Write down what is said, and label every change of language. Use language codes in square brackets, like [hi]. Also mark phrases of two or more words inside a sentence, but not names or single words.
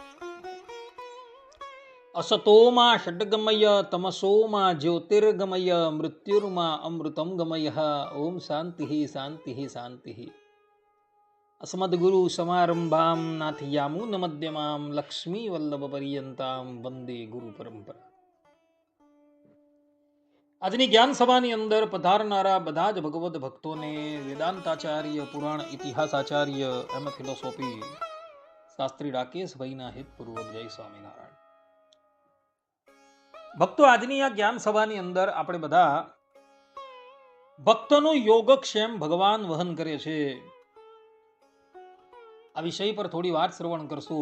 [sa] असतो मा षड्गमय तमसो मा ज्योतिर्गमय मृत्युर्मा अमृतं गमयः। ओम शान्तिः शान्तिः शान्तिः। अस्मद्गुरु समारंभां नाथयामुनमध्यमां लक्ष्मीवल्लभपर्यन्तां वन्दे गुरु परंपरा। [gu] આજની જ્ઞાન સભાની અંદર પધારનારા બધા જ ભગવદ ભક્તોને વેદાંતાચાર્ય, પુરાણ ઇતિહાસાચાર્ય એમ ફિલોસોફી શાસ્ત્રી રાકેશભાઈના હિતપૂર્વક જય સ્વામિનારાયણ. ભક્તો, આજની આ જ્ઞાન સભાની અંદર આપણે બધા ભક્તનો યોગક્ષેમ ભગવાન વહન કરે છે આ વિષય પર થોડી વાત શ્રવણ કરશું.